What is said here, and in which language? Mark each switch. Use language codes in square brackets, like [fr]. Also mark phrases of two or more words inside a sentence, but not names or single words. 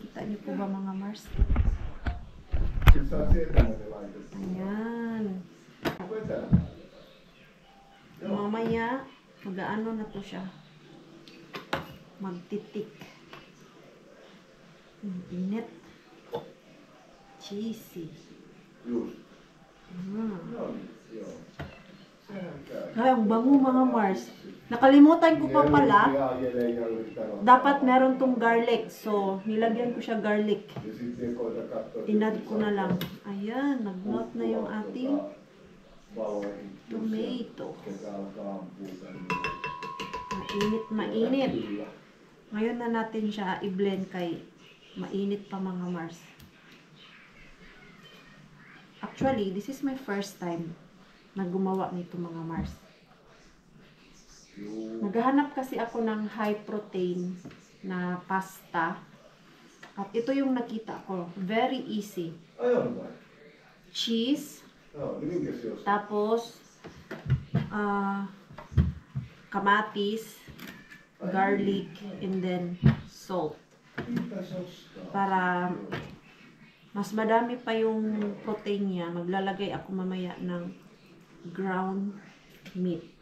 [tl] Kita niyo po ba mga Mars? Ayan. Mamaya, mag-ano na to siya. Magtitik. Init. Cheesy. [en] Just. Mm. [fi] No, joo. Sehän käy. [tl] Ay, ang bango mga Mars. Nakalimutan ko pa pala. Dapat meron tong garlic. So, nilagyan ko siya garlic. Inad ko na lang. Ayan, nag-melt na yung ating tomato. Mainit. Ngayon na natin siya i-blend kay mainit pa mga Mars. [en] Actually, this is my first time [tl] na gumawa nito mga Mars. Naghahanap kasi ako ng [en] high protein [tl] na pasta. At ito yung nakita ko. [en] Very easy. [tl] Cheese. Tapos, kamatis, garlic, [en] and then [tl] salt. Para mas madami pa yung protein niya, maglalagay ako mamaya ng [en] ground meat.